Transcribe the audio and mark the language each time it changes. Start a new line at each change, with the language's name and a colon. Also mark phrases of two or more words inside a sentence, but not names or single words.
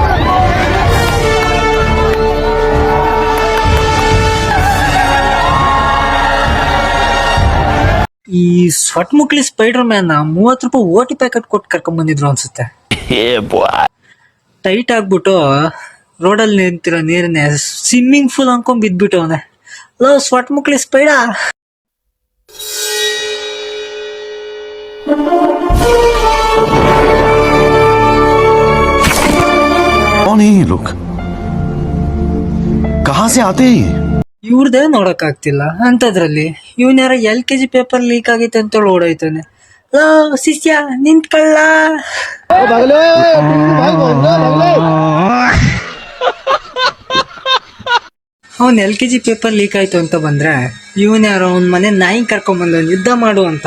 Kannada: ಈ ಸೊಟ್ಟ ಮುಕ್ಳಿ ಸ್ಪೈಡರ್ ಮ್ಯಾನ್ 30 ರೂಪಾಯಿ ಓಟಿ ಪ್ಯಾಕೆಟ್ ಕೊಟ್ಟು ಕರ್ಕೊಂಡ್ ಬಂದಿದ್ರು ಅನ್ಸುತ್ತೆ. ಟೈಟ್ ಆಗ್ಬಿಟ್ಟು ರೋಡಲ್ಲಿ ನಿಂತಿರೋ ನೀರನ್ನೇ
English: swimming pool
Kannada: ಅನ್ಕೊಂಡ್ ಬಿದ್ಬಿಟ್ಟು ಅವನೇ. ಸೊಟ್ಟ ಮುಕ್ಳಿ ಸ್ಪೈಡ.
Hindi: कौन है ये लोग? कहां से आते हैं?
Kannada: ಇವ್ರದೇ ನೋಡಕ್ ಆಗ್ತಿಲ್ಲ ಅಂತದ್ರಲ್ಲಿ ಇವನ್ ಯಾರ LKG
English: paper leak
Kannada: ಆಗೈತೆ ಅಂತ ಓಡಾಯ್ತಾನೆ. ಶಿಷ್ಯ ನಿಂತ್ಕೊಳ್ಳ. ಅವನ್ LKG
English: paper leak
Kannada: ಆಯ್ತು ಅಂತ ಬಂದ್ರೆ ಇವನ್ ಯಾರೋ ಅವನ್ ಮನೆ ನಾಯಿ ಕರ್ಕೊಂಡ್ ಬಂದ ಯುದ್ಧ ಮಾಡು ಅಂತ.